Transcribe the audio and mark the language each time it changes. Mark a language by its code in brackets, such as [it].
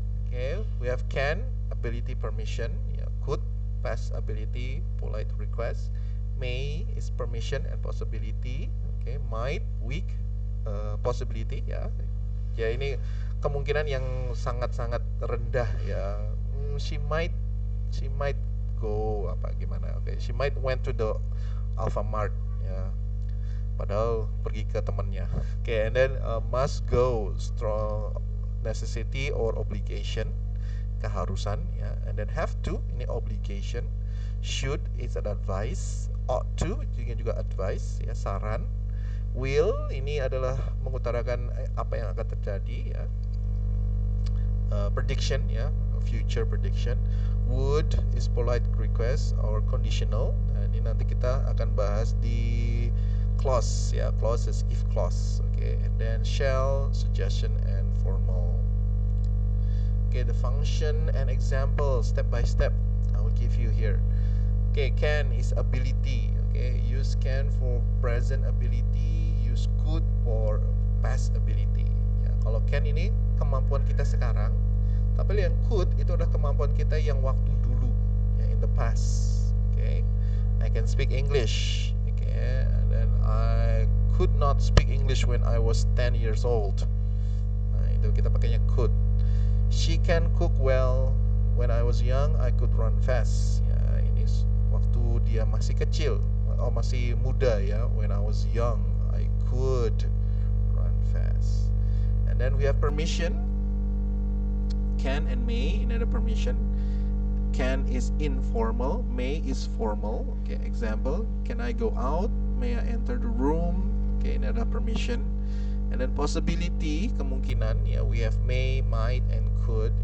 [en] Okay, we have can, ability, permission, ya. Could, past ability, polite request. May is permission and possibility. Okay, might, weak, possibility, ya. [id] Ya, ini kemungkinan yang sangat-sangat rendah, ya. [en] She might go [id] apa gimana. [en] Okay, she might went to the Alfamart, ya. [id] Padahal pergi ke temannya. [en] Okay, and then must go, strong necessity or obligation, [id] keharusan, ya. [en] And then have to, ini obligation. Should is an advice. [id] Ought to juga advice, ya, saran. Will ini adalah mengutarakan apa yang akan terjadi, ya. [en] Prediction, ya, future prediction. Would is polite request or conditional. [id] Nah, ini nanti kita akan bahas di clause, ya. [en] Clause is if clause. Okay, and then shall, suggestion, and formal. Okay, the function and example step by step I will give you here. Okay, can is ability. Okay, use can for present ability, use could for past ability. [id] Ya, kalau can ini kemampuan kita sekarang, tapi yang could itu adalah kemampuan kita yang waktu dulu, ya, [en] in the past. Okay, I can speak English. Okay, and then I could not speak English when I was 10 years old. [id] Nah, itu kita pakainya [en] could. She can cook well. When I was young, I could run fast. [id] Ya, ini waktu dia masih kecil, masih muda, ya. [en] When I was young, I could run fast. And then we have permission. Can and may, [id] ini ada permission. [en] Can is informal, may is formal. Okay, example, can I go out? May I enter the room? Okay, [id] ini ada permission. [en] And then possibility, [id] kemungkinan, ya, [en] we have may, might, and could.